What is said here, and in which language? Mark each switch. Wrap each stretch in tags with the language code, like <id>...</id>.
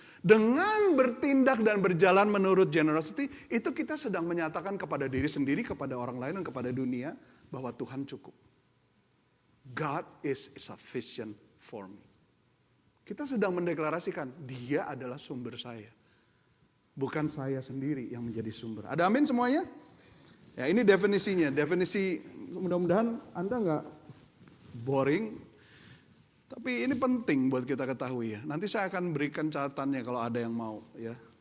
<id>Dengan bertindak dan berjalan menurut generosity, itu kita sedang menyatakan kepada diri sendiri, kepada orang lain, dan kepada dunia bahwa Tuhan cukup.</id> <en>God is sufficient for me.</en> <id>Kita sedang mendeklarasikan, Dia adalah sumber saya. Bukan saya sendiri yang menjadi sumber. Ada amin semuanya? Ya, ini definisinya. Definisi, mudah-mudahan Anda nggak boring. Tapi ini penting buat kita ketahui ya. Nanti saya akan berikan catatannya kalau ada yang mau ya.</id>